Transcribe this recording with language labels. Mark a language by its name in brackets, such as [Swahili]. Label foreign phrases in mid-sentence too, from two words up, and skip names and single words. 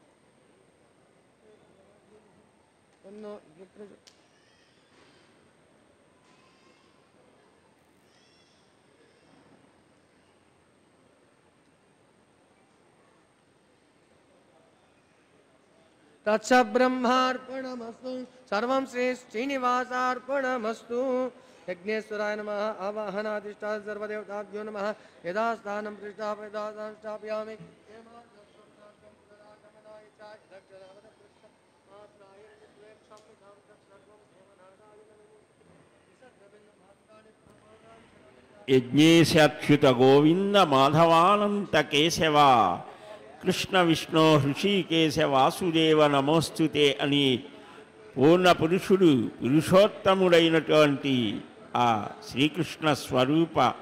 [Sanskrit] तन्नो तत्स ब्रह्मार्पणमस्तु सर्वं श्री श्रीनिवासार्पणमस्तु यज्ञेश्वराय नमः आवाहनाधिष्ठा सर्वदेवताभ्यो नमः यदा स्थानं प्रतिष्ठापयामि యజ్ఞేశాచ్యుత గోవింద మాధవానంత కేశవ కృష్ణ విష్ణు హృషికేశ వాసుదేవ నమోస్తుతే [Telugu] అని పూర్ణ పురుషుడు పురుషోత్తముడైనటువంటి ఆ శ్రీకృష్ణ స్వరూప